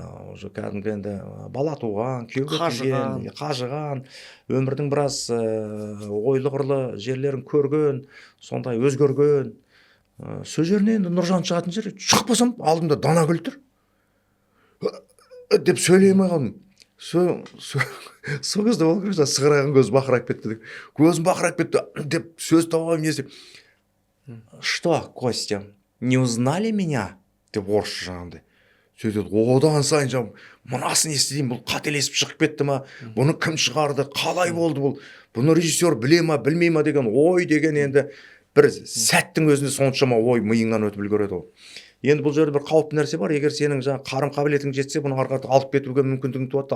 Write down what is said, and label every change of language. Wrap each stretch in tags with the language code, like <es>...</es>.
<kk>Уже кәдімгі енді бала туған, күйеуге келген, қажыған, өмірдің біраз ойлы-қырлы жерлерін көрген, сондай өзгерген. Сол жеріне енді Нұржан шығатын жер, шығып қалсам, алдымда Данагүл тұр деп сөйлемей қалдым. Сол кезде ол кезде сығырайған көз бақырайып кетті. Көзім бақырайып кетті деп сөз тауып не істеп.</kk> <ru>Что, Костя, не узнали меня?</ru> <kk>Деп орысша жаңағындай. Сөйтеді, одан сайын жаңағы, мынасын естідеймін, бұл қателесіп шығып кетті ма? Бұны кім шығарды? Қалай болды бұл? Бұны режиссер біле ма, білмей ма деген ой деген енді бір сәттің өзінде соншама ой миыңнан өтіп үлгереді ол. Енді бұл жерде бір қауіпті нәрсе бар. Егер сенің жаңағы қарым-қабілетің жетсе, бұны ары қарата алып кетуге мүмкіндігің туады.</kk>